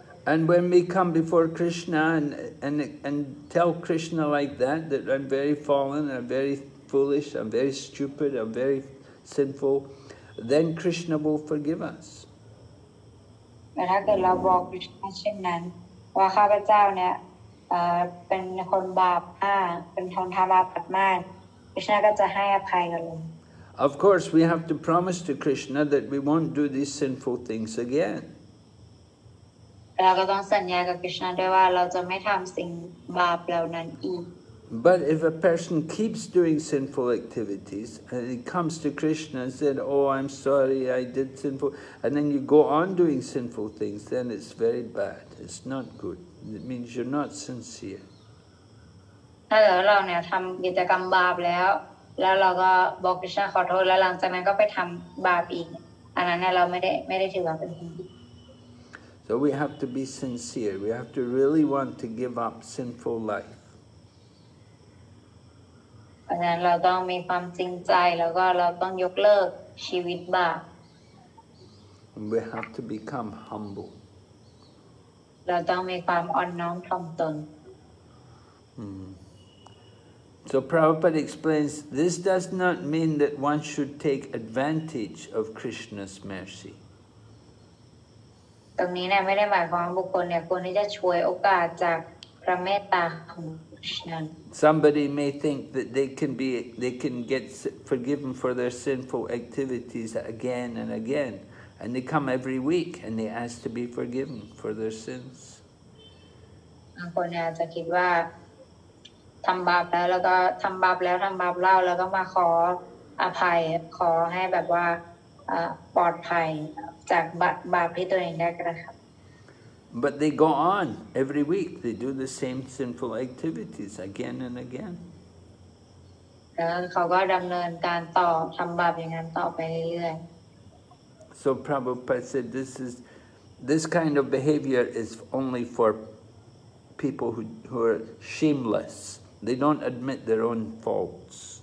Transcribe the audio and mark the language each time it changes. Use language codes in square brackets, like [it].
[en] And when we come before Krishna and tell Krishna like that I'm very fallen, I'm very foolish, I'm very stupid, I'm very sinful, then Krishna will forgive us. [th] แต่ถ้าเกิดเราบอกคริชนาเช่นนั้นว่าข้าพเจ้าเนี่ยเป็นคนบาปมากเป็นคนทำบาปมากคริชนาก็จะให้อภัยกับเรา [en] Of course, we have to promise to Krishna that we won't do these sinful things again. [th] เราก็ต้องสัญญากับคริชนาด้วยว่าเราจะไม่ทำสิ่งบาปเหล่านั้นอีก [en] But if a person keeps doing sinful activities and he comes to Krishna and said, "Oh, I'm sorry, I did sinful," and then you go on doing sinful things, then it's very bad. It's not good. It means you're not sincere. [th] ถ้าเราเนี่ยทำกิจกรรมบาปแล้วเราก็บอกคริชนาขอโทษแล้วหลังจากนั้นก็ไปทำบาปอีกอันนั้นเนี่ยเราไม่ได้ถือว่าเป็นคนดี [en] So we have to be sincere. We have to really want to give up sinful life. [th] เพราะฉะนั้นเราต้องมีความจริงใจแล้วก็เราต้องยกเลิกชีวิตบาป [en] We have to become humble. [th] เราต้องมีความอ่อนน้อมถ่อมตน [en] So Prabhupada explains, this does not mean that one should take advantage of Krishna's mercy. [th] ตรงนี้เนี่ยไม่ได้หมายความบุคคลเนี่ยควรที่จะฉวยโอกาสจากพระเมตตาของคริชนา [en] Somebody may think that they can get forgiven for their sinful activities again and again, and they come every week and they ask to be forgiven for their sins. [th] บางคนเนี่ยอาจจะคิดว่าทำบาปแล้วก็ทำบาปเล่าแล้วก็มาขออภัยขอให้แบบว่าปลอดภัยจากบาปที่ตัวเองได้กระทำ [en] But they go on every week. They do the same sinful activities again and again. [th] แล้วเขาก็ดำเนินการต่อทำบาปอย่างนั้นต่อไปเรื่อยๆ [en] So Prabhupada said this kind of behavior is only for people who are shameless. They don't admit their own faults.